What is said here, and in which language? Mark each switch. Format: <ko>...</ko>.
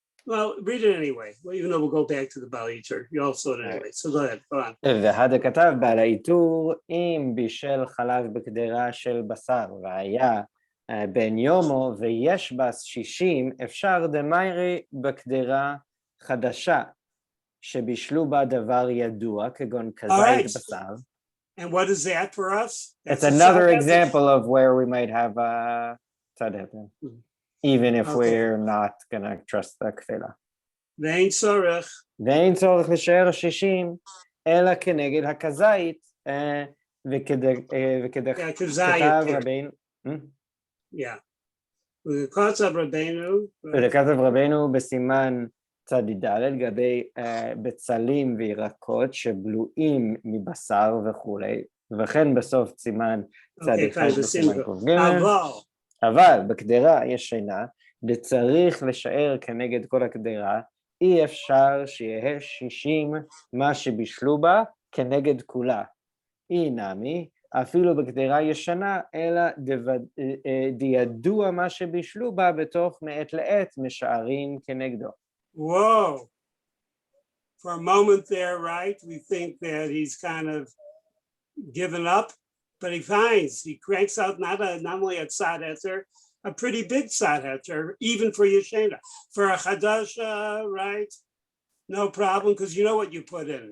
<en>Well, read it anyway. Well, even though we'll go back to the Baal Yitur. You all saw it anyway. So go ahead. Go on.</en> <he>והדה כתב בעל העיטור, אם בישל חלב בקדרה של בשר, והיה בן יומו, ויש בה 60, אפשר דמיירי בקדרה חדשה, שבישלו בה דבר ידוע, כגון כזית בשר.</he> <en>And what is that for us? It's another example of where we might have a tzad, even if we're not going to trust the kfela.</en> <he>ואין צורך. ואין צורך לשער 60, אלא כנגד הכזית, וככתב רבינו. וכתב רבינו. וכתב רבינו בסימן צדיד ד' לגבי בצלים וירקות שבלועים מבשר וכולי, וכן בסוף סימן צדיד ח' בסימן ק"ג. אבל בקדרה ישנה, וצריך לשער כנגד כל הקדרה, אי אפשר שיהיה 60 מה שבישלו בה כנגד כולה. אי נמי, אפילו בקדרה ישנה, אלא דידוע מה שבישלו בה בתוך מעת לעת משערים כנגדו.</he> <en>Whoa. For a moment there, right, we think that he's kind of given up, but he cranks out not only a tzad heter, a pretty big tzad heter, even for Yeshena. For a chadasha, right, no problem, because you know what you put in.</en>